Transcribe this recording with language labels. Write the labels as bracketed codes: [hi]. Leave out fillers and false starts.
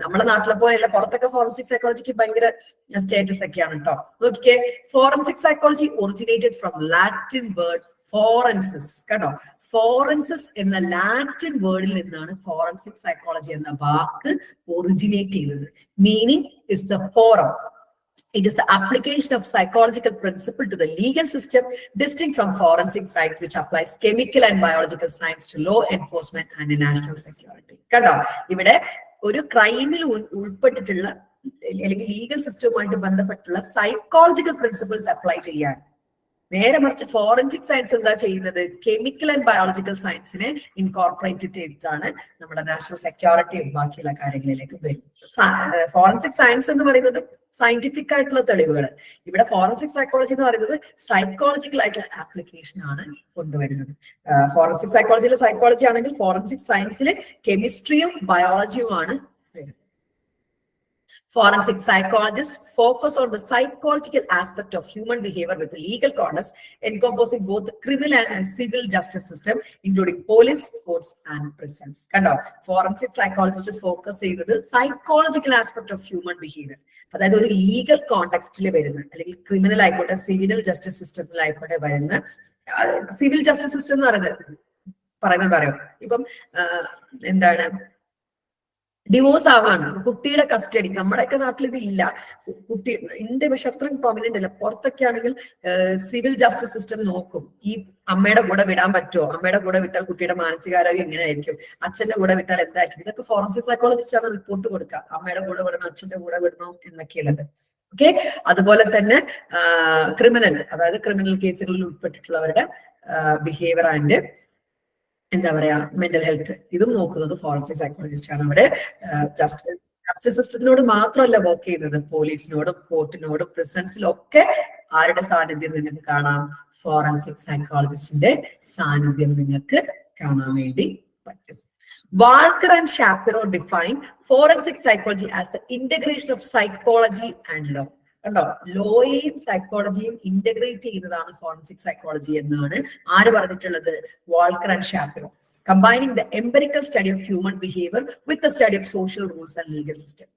[ml] നമ്മുടെ നാട്ടിലെ പോലെയല്ല, പുറത്തൊക്കെ ഫോറൻസിക് സൈക്കോളജിക്ക് ഭയങ്കര സ്റ്റേറ്റസ് ഒക്കെയാണ് കേട്ടോ. നോക്കിക്കേ, [en] Forensic psychology originated from Latin word forensis. [ml] കേട്ടോ, ഫോറൻസിസ് എന്ന ലാറ്റിൻ വേർഡിൽ നിന്നാണ് ഫോറൻസിക് സൈക്കോളജി എന്ന വാക്ക് ഒറിജിനേറ്റ് ചെയ്തത്. [en] Meaning is the forum. It is the application of psychological principle to the legal system, distinct from forensic science, which applies chemical and biological science to law enforcement and national security. [ml] കേട്ടോ, ഇവിടെ ഒരു ക്രൈമിൽ ഉൾപ്പെട്ടിട്ടുള്ള അല്ലെങ്കിൽ legal സിസ്റ്റവുമായിട്ട് ബന്ധപ്പെട്ടുള്ള psychological principles apply ചെയ്യാൻ. നേരെ മറിച്ച് forensic science എന്താ ചെയ്യുന്നത്? കെമിക്കൽ ആൻഡ് ബയോളജിക്കൽ സയൻസിനെ ഇൻകോർപ്പറേറ്റ് ചെയ്തിട്ടാണ് നമ്മുടെ നാഷണൽ സെക്യൂരിറ്റിയും ബാക്കിയുള്ള കാര്യങ്ങളിലേക്ക് വരും. ഫോറൻസിക് സയൻസ് എന്ന് പറയുന്നത് സയന്റിഫിക് ആയിട്ടുള്ള തെളിവുകൾ. ഇവിടെ ഫോറൻസിക് സൈക്കോളജി എന്ന് പറയുന്നത് സൈക്കോളജിക്കൽ ആയിട്ടുള്ള ആപ്ലിക്കേഷൻ ആണ് കൊണ്ടുവരുന്നത്. ഫോറൻസിക് സൈക്കോളജി ആണെങ്കിൽ ഫോറൻസിക് സയൻസിൽ കെമിസ്ട്രിയും ബയോളജിയുമാണ് വരുന്നത്. [en] Forensic psychologists focus on the psychological aspect of human behavior with the legal context encompassing both the criminal and civil justice system, including police, courts, and prisons. [ml] Kando, [en] forensic psychologists focus on the psychological aspect of human behavior. [ml] അതായത് ഒരു legal കോണ്ടെക്സ്റ്റിൽ വരുന്ന അല്ലെങ്കിൽ criminal ആയിക്കോട്ടെ civil justice സിസ്റ്റത്തിലായിക്കോട്ടെ വരുന്ന, civil justice system എന്ന് പറയുന്നത് അറിയോ, ഇപ്പം എന്താണ്, ഡിവോഴ്സ് ആവാണ്, കുട്ടിയുടെ കസ്റ്റഡി. നമ്മുടെയൊക്കെ നാട്ടിൽ ഇത് ഇല്ല, കുട്ടി ഉണ്ട്, പക്ഷെ അത്രയും പ്രൊമിനന്റ് അല്ല. പുറത്തൊക്കെ ആണെങ്കിൽ സിവിൽ ജസ്റ്റിസ് സിസ്റ്റം നോക്കും, ഈ അമ്മയുടെ കൂടെ വിടാൻ പറ്റുമോ, അമ്മയുടെ കൂടെ വിട്ടാൽ കുട്ടിയുടെ മാനസികാരോഗ്യം എങ്ങനെയായിരിക്കും, അച്ഛന്റെ കൂടെ വിട്ടാൽ എന്തായിരിക്കും, ഇതൊക്കെ ഫോറൻസിക് സൈക്കോളജിസ്റ്റ് ആണ് റിപ്പോർട്ട് കൊടുക്കുക, അമ്മയുടെ കൂടെ വിടണം, അച്ഛന്റെ കൂടെ വിടണോ എന്നൊക്കെയുള്ളത്. ഓക്കെ, അതുപോലെ തന്നെ ക്രിമിനൽ, അതായത് ക്രിമിനൽ കേസുകളിൽ ഉൾപ്പെട്ടിട്ടുള്ളവരുടെ ബിഹേവിയർ ആൻഡ് എന്താ പറയാ മെന്റൽ ഹെൽത്ത്, ഇതും നോക്കുന്നത് ഫോറൻസിക് സൈക്കോളജിസ്റ്റ് ആണ്. അവിടെ ജസ്റ്റിസ് ജസ്റ്റിസ് സിസ്റ്റത്തിനോട് മാത്രമല്ല വർക്ക് ചെയ്യുന്നത്, പോലീസിനോടും കോർട്ടിനോടും പ്രിസൺസിലും ഒക്കെ ആരുടെ സാന്നിധ്യം നിങ്ങൾക്ക് കാണാം? ഫോറൻസിക് സൈക്കോളജിസ്റ്റിന്റെ സാന്നിധ്യം നിങ്ങൾക്ക് കാണാൻ വേണ്ടി പറ്റും. [en] Walker and Shapiro define forensic psychology as the integration of psychology and law. [ml] കണ്ടോ, ലോയെയും സൈക്കോളജിയും ഇന്റഗ്രേറ്റ് ചെയ്യുന്നതാണ് ഫോറൻസിക് സൈക്കോളജി എന്നാണ് ആര് പറഞ്ഞിട്ടുള്ളത്? Walker and Shapiro. [en] Combining the empirical study of human behavior with the study of social rules and legal system.